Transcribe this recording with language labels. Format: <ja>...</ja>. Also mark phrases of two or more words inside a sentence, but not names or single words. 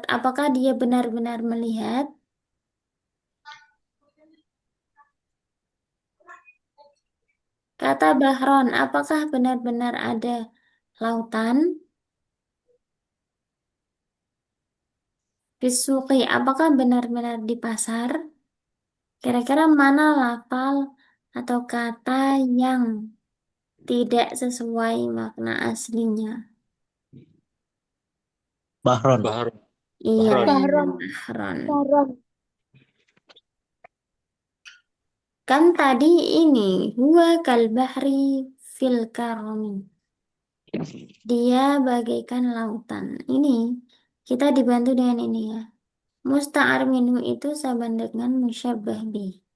<id>Apakah dia benar-benar melihat? Kata Bahron, apakah benar-benar ada lautan? Bisuki, apakah benar-benar di pasar? Kira-kira mana lafal atau kata yang tidak sesuai makna aslinya? Bahron. Bahron. Iya, Bahron. Bahron. Bahron. Kan tadi ini,</id> <ar>هو كالبحر في الكرم.</ar> <id>Dia bagaikan lautan. Ini kita dibantu dengan ini ya.</id> <ar>مستعار منه</ar> <id>itu sama dengan</id> <ar>مشبه به.</ar>